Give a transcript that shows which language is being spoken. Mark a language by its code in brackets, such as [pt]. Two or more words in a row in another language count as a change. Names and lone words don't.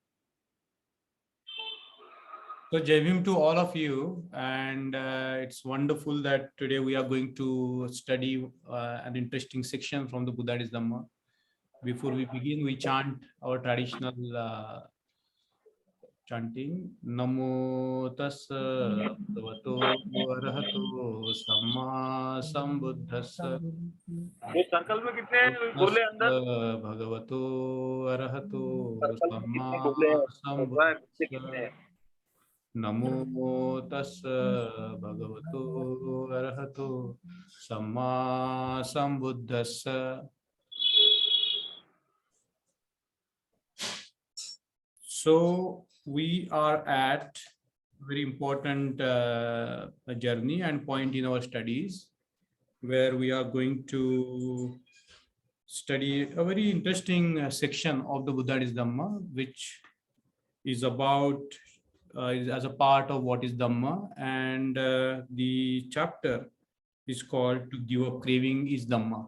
[en] So [hi] जय भीम [en] to all of you, and it's wonderful that today we are going to study an interesting section from the Buddha's Dhamma. Before we begin, we chant our traditional chanting. [pi] Namo tassa bhagavato arahato samma sambuddhassa. [hi] ये सर्कल में कितने [pi] Tassa [hi] गोले अंदर? [pi] bhagavato arahato [hi] सर्कल में [pi] samma [hi] कितने गोले हैं? भगवान बच्चे कितने [pi] sambuddhassa. [hi] हैं? [pi] Namo tassa bhagavato arahato samma sambuddhassa. [en] So we are at a very important journey and point in our studies where we are going to study a very interesting section of the Buddha's Dhamma, which is about is as a part of what is Dhamma, and the chapter is called "To Give Up Craving is Dhamma."